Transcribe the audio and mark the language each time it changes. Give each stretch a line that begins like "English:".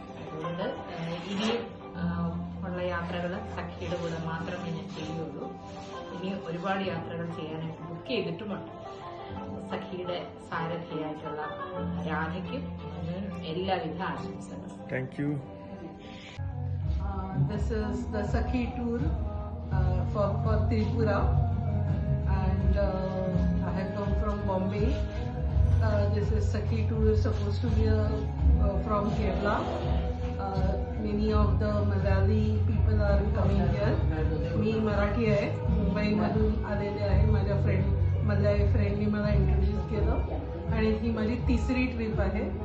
Malayalam: അതുകൊണ്ട് ഇനിയും ഉള്ള യാത്രകൾ സഖിയുടെ കൂടെ മാത്രമേ ഞാൻ ചെയ്യുള്ളൂ. ഇനി ഒരുപാട് യാത്രകൾ ചെയ്യാനായിട്ട് ബുക്ക് ചെയ്തിട്ടുമുണ്ട്. സഖിയുടെ സാരഥിയായിട്ടുള്ള രാധയ്ക്കും എല്ലാവിധ ആശംസകളും.
English: Thank you. This is the Sakhi tour for Tripura, and I have come from Bombay. This is Sakhi tour is supposed to be from Kerala. Many of the Malayali people are coming here.
Marathi: मी मराठी आहे, मुंबईमधून आलेले आहे. माझ्या मल्याळी फ्रेंडनी मला introduce केलं आणि ही माझी तिसरी trip आहे.